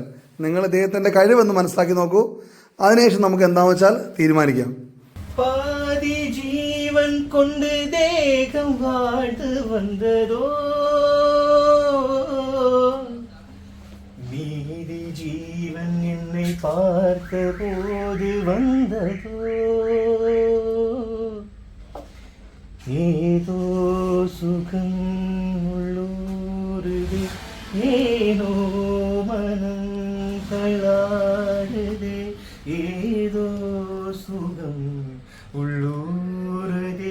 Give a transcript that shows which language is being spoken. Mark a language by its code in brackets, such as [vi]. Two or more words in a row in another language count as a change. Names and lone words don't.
[ml] നിങ്ങൾ ഇദ്ദേഹത്തിൻ്റെ കഴിവെന്ന് മനസ്സിലാക്കി നോക്കൂ. അതിനുശേഷം നമുക്ക് എന്താണെന്ന് വെച്ചാൽ തീരുമാനിക്കാം. [ta] பாதி ஜீவன் கொண்டு தேகம் வாழ்ந்து வந்ததோ, மீதி ജീവൻ എന്നെ பார்த்த போது வந்ததோ, ஏதோ சுகம் உள்ளூருதே, ஏனோ மனம் தள்ளாடுதே, ஏதோ சுகம் உள்ளூருதே,